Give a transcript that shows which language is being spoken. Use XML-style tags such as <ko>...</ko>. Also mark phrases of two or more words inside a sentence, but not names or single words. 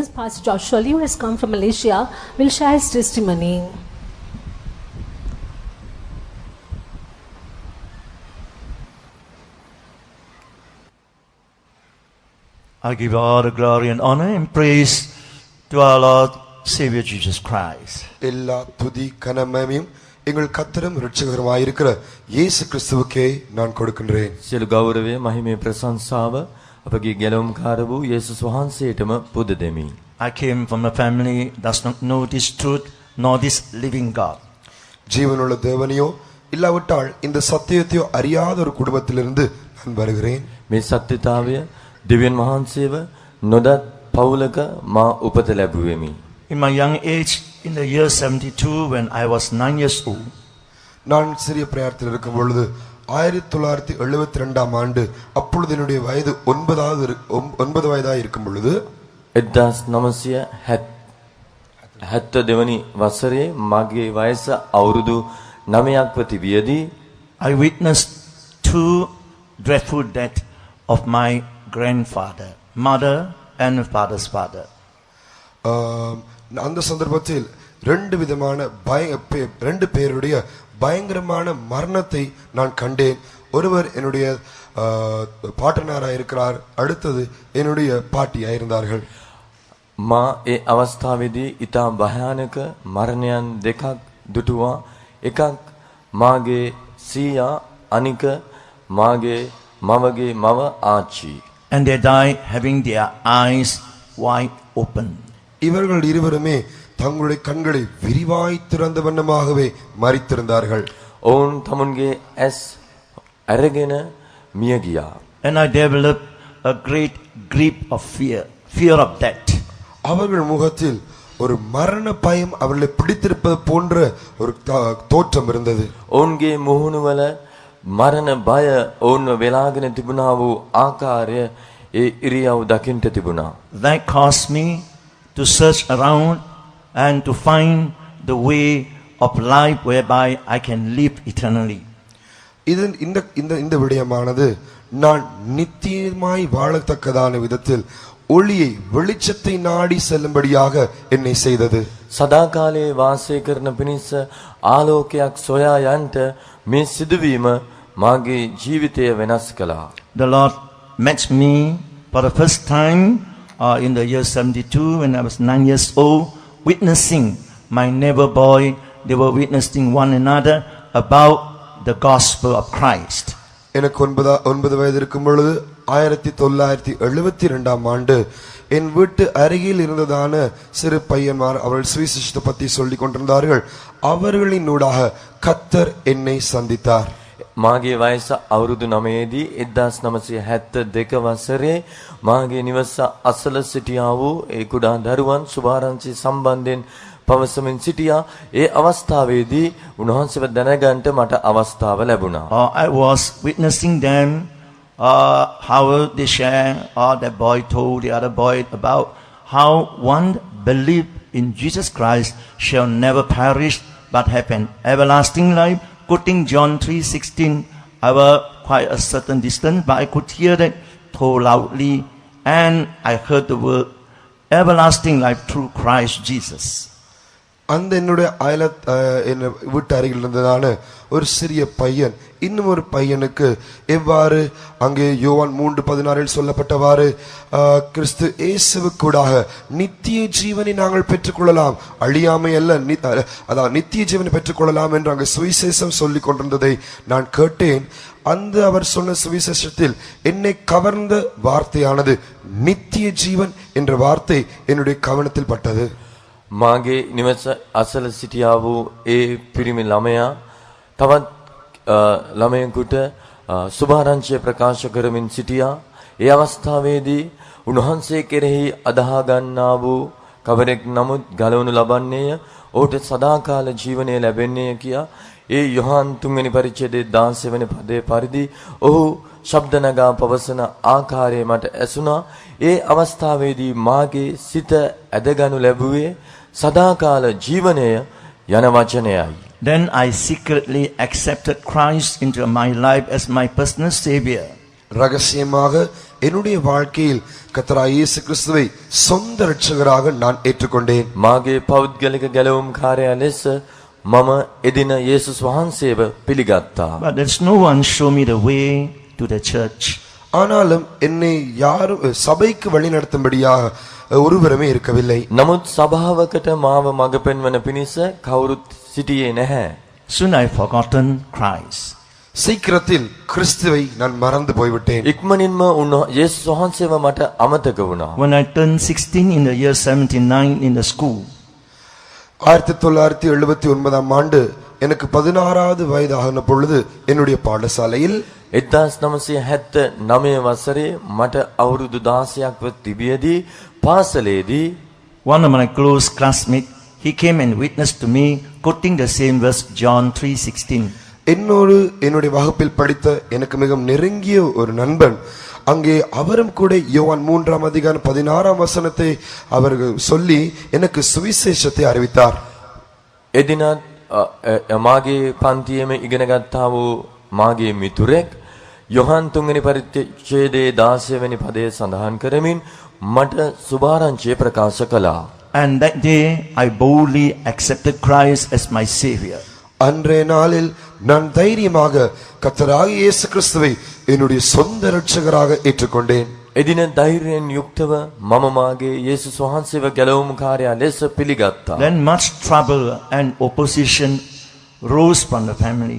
<en>Pastor Joshua Lee, who has come from Malaysia, will share his testimony. I give all the glory and honor and praise to our Lord Savior Jesus Christ.</en> <ta>எல்லா துதி கனமகிமையும் எங்கள் கர்த்தரும் இரட்சகருமாய் இருக்கிற இயேசு கிறிஸ்துவுக்கே நான் கொடுக்கின்றேன்.</ta> <si>සියලු ගෞරවය මහිමේ ප්‍රශංසාව අපගේ ගැලවුම්කාර වූ යේසුස් වහන්සේටම පුද දෙමි.</si> <en>I came from a family that does not know this truth nor this living God.</en> <ta>ஜீவனுள்ள தேவனையோ இல்லாவிட்டால் இந்த சத்தியத்தையோ அறியாத ஒரு குடும்பத்திலிருந்து நான் வருகிறேன்.</ta> <si>මේ සත්‍යතාවය දෙවියන් වහන්සේව නොදත් පවුලක මා උපත ලැබුවෙමි.</si> <en>In my young age, in the year 72, when I was 9 years old,</en> <ta>நான் சிறிய பிராயத்தில் இருக்கும் பொழுது 1972 ஆண்டு அப்பொழுது என்னுடைய வயது 9 வயதாக இருக்கும் பொழுது</ta> <si>1972 වසරේ මගේ වයස අවුරුදු 9ක් තිබියදී</si> <en>I witnessed two dreadful deaths of my grandfather, mother and father's father.</en> <ta>அந்த சந்தர்ப்பத்தில் ரெண்டு பேருடைய பயங்கரமான மரணத்தை நான் கண்டேன். ஒருவர் என்னுடைய பாட்டனாராக இருக்கிறார், அடுத்தது என்னுடைய பாட்டியாக இருந்தார்கள்.</ta> <si>මා ඒ අවස්ථාවේදී ඊටා භයානක මරණයන් දෙකක් දුටුවා. එකක් මාගේ සීයා, අනික මාගේ මවගේ මව ආච්චි.</si> <en>And they died having their eyes wide open.</en> <ta>இவர்கள் இருவருமே தங்களுடைய கண்களை விரிவாய் திறந்த வண்ணமாகவே மரித்திருந்தார்கள்.</ta> <si>ඔවුන් තමුන්ගේ ඇස් අරගෙන මිය ගියා.</si> <en>And I developed a great grief of fear of death.</en> <ta>அவர்கள் முகத்தில் ஒரு மரண பயம் அவர்களை பிடித்திருப்பது போன்ற ஒரு தோற்றம் இருந்தது.</ta> <si>ඔවුන්ගේ මුහුණුවල මරණ බය ඔවුන්ව වෙලාගෙන තිබුණා වූ ආකාරය ඒ ඉරියව් දකින්ට තිබුණා.</si> <en>That caused me to search around and to find the way of life whereby I can live eternally.</en> <ta>இந்த விடயமானது நான் நித்தியமாய் வாழத்தக்கதான விதத்தில் ஒளியை வெளிச்சத்தை நாடி செல்லும்படியாக என்னை செய்தது.</ta> <si>සදාකාලයේ වාසය කරන පිණිස ආලෝකයක් සොයා යන්ට මේ සිදුවීම මාගේ ජීවිතය වෙනස් කළා.</si> <en>The Lord met me for the first time in the year 72 when I was 9 years old, witnessing my neighbor boy. They were witnessing one another about the gospel of Christ.</en> <ta>எனக்கு 9 வயது இருக்கும் பொழுது 1972 ஆண்டு என் வீட்டு அருகில் இருந்ததான சிறு பையன்மார் அவர்கள் சுவிசேஷத்தை பற்றி சொல்லிக் கொண்டிருந்தார்கள். அவர்களினூடாக கர்த்தர் என்னை சந்தித்தார்.</ta> <si>මාගේ වයස අවුරුදු 9දී 1972 වසරේ මාගේ නිවස අසල සිටියා වූ ඒ කුඩා දරුවන් සුභාරංචි සම්බන්ධයෙන් පවසමින් සිටියා. ඒ අවස්ථාවේදී උන්වහන්සේව දැනගන්නට මට අවස්ථාව ලැබුණා.</si> <en>I was witnessing them how they share, that boy told the other boy about how one believe in Jesus Christ shall never perish but have an everlasting life. Quoting John 3:16, I was quite a certain distance, but I could hear that told loudly, and I heard the word everlasting life through Christ Jesus.</en> <ta>அந்த என்னுடைய வீட்டு அருகில் இருந்ததான ஒரு சிறிய பையன் இன்னும் ஒரு பையனுக்கு எவ்வாறு அங்கே யோவான் 3:16 சொல்லப்பட்டவாறு கிறிஸ்து இயேசுவுக்கூடாக நித்திய ஜீவனை நாங்கள் பெற்றுக்கொள்ளலாம், அழியாமை அல்ல, அதாவது நித்திய ஜீவனை பெற்றுக்கொள்ளலாம் என்று அங்கு சுவிசேஷம் சொல்லிக் கொண்டிருந்ததை நான் கேட்டேன். அந்த அவர் சொன்ன சுவிசேஷத்தில் என்னை கவர்ந்த வார்த்தையானது நித்திய ஜீவன் என்ற வார்த்தை என்னுடைய கவனத்தில் பட்டது.</ta> <si>මාගේ නිවස අසල සිටියා වූ ඒ පිරිමි ළමයා තවත් ළමයෙකුට සුභාරංචිය ප්‍රකාශ කරමින් සිටියා. ඒ අවස්ථාවේදී උන්වහන්සේ කෙරෙහි අදහා ගන්නා වූ කවරෙක් නමුත් ගලවනු ලබන්නේය, ඔහුට සදාකාල ජීවනය ලැබෙන්නේය කියා ඒ යොහාන් 3 වෙනි පරිච්ඡේදයේ 16 වෙනි පදයේ පරිදි ඔහු ශබ්ද නගා පවසන ආකාරය මට ඇසුණා. ඒ අවස්ථාවේදී මාගේ සිත ඇදගනු ලැබුවේ සදාකාල ජීවනය යන වචනයයි.</si> <en>Then I secretly accepted Christ into my life as my personal savior.</en> <ta>ரகசியமாக என்னுடைய வாழ்க்கையில் கர்த்தராகிய இயேசு கிறிஸ்துவை சொந்த இரட்சகராக நான் ஏற்றுக்கொண்டேன்.</ta> <si>මාගේ පෞද්ගලික ගැලවුම් කාර්යය ලෙස මම එදින යේසුස් වහන්සේව පිළිගත්තා.</si> <en>But there's no one show me the way to the church.</en> <ta>ஆனாலும் என்னை யாரும் சபைக்கு வழி நடத்தும்படியாக ஒருவருமே இருக்கவில்லை.</ta> <si>නමුත් සභාවකට මාව මඟ පෙන්වන පිණිස කවුරුත් සිටියේ නැහැ.</si> <en>Soon I forgotten Christ.</en> <ta>சீக்கிரத்தில் கிறிஸ்துவை நான் மறந்து போய்விட்டேன்.</ta> <si>ඉක්මනින්ම යේසුස් වහන්සේව මට අමතක වුණා.</si> <en>When I turned 16 in the year 79 in the school,</en> <ta>1979 ஆண்டு எனக்கு 16வது வயதான பொழுது என்னுடைய பாடசாலையில்</ta> <si>1979 වසරේ මට අවුරුදු 16ක් ව තිබියදී පාසලේදී</si> <en>one of my close classmates, he came and witnessed to me quoting the same verse, John 3:16.</en> <ta>என்னுடைய வகுப்பில் படித்த எனக்கு மிகவும் நெருங்கிய ஒரு நண்பன் அங்கே அவரும் கூட யோவான் 3ஆம் அதிகாரம் 16ஆம் வசனத்தை அவர்கள் சொல்லி எனக்கு சுவிசேஷத்தை அறிவித்தார்.</ta> <si>එදිනත් මාගේ පන්තියේම ඉගෙන ගත්තා වූ මාගේ මිතුරෙක් යොහන් 3 වෙනි පරිච්ඡේදයේ 16 වෙනි පදයේ සඳහන් කරමින් මට සුභාරංචිය ප්‍රකාශ කළා.</si> <en>And that day I boldly accepted Christ as my savior.</en> <ta>அன்றைய நாளில் நான் தைரியமாக கர்த்தராகிய இயேசு கிறிஸ்துவை என்னுடைய சொந்த இரட்சகராக ஏற்றுக்கொண்டேன்.</ta> <si>එදින ධෛර්යයෙන් යුක්තව මම මාගේ යේසුස් වහන්සේව ගැලවුම් කාර්යය ලෙස පිළිගත්තා.</si> <en>Then much trouble and opposition rose from the family.</en>